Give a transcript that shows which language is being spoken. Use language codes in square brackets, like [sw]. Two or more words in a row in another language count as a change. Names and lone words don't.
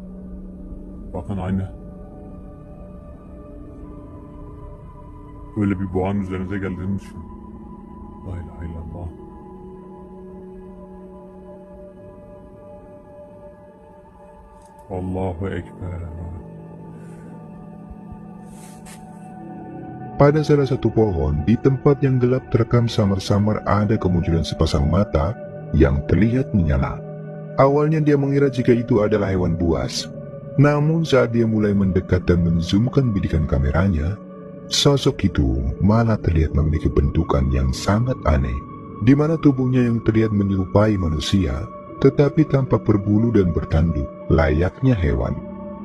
[tr] Bakın aynı. Böyle bir boğanın üzerinize geldiğini düşünün. [ar] لا إله إلا الله. الله أكبر. [id] Pada salah satu pohon, di tempat yang gelap terekam samar-samar ada kemunculan sepasang mata yang terlihat menyala. Awalnya dia mengira jika itu adalah hewan buas. Namun saat dia mulai mendekat dan menzoomkan bidikan kameranya, sosok itu malah terlihat memiliki bentukan yang sangat aneh, di mana tubuhnya yang terlihat menyerupai manusia, tetapi tampak berbulu dan bertanduk, layaknya hewan.